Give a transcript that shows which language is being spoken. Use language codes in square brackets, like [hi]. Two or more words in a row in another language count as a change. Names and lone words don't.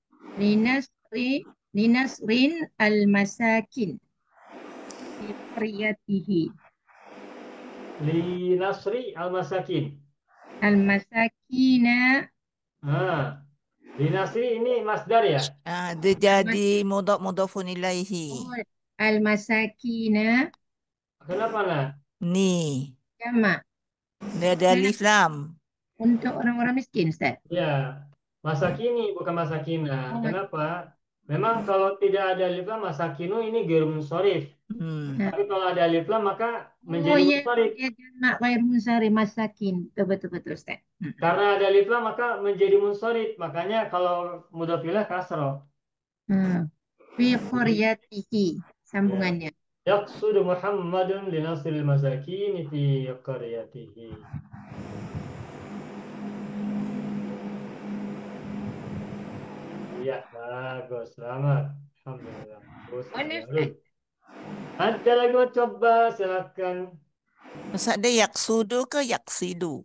[ar] لنصر المساكين في قريته. لنصر المساكين. Al-masakina لنصر [ms] ini masdar ya? Dia jadi [ar] مضاف إليه. al-masakina [ms] Kenapa nak? Ni. jamak Dia ada alif lam. untuk orang-orang miskin Ustaz. Ya, masakini bukan masakina. Kenapa? Memang kalau tidak ada alif lam masakinu ini [ar] غير منصرف. [ms] Tapi kalau ada alif lam maka menjadi munsharif. Ya jamak [ar] غير منصرف [ms] masakin. Betul Ustaz. Karena ada alif lam maka menjadi munsharif. Makanya kalau [ar] مضاف إليه [ms] kasroh. [ar] في قريته [ms] sambungannya. [ar] يقصد محمد لنصر المساكين في قريته. [ms] Ya, bagus. Selamat. Alhamdulillah. Bagus. Ada lagi mau coba? Silakan. Ustaz dia yaksudu ke yaksidu?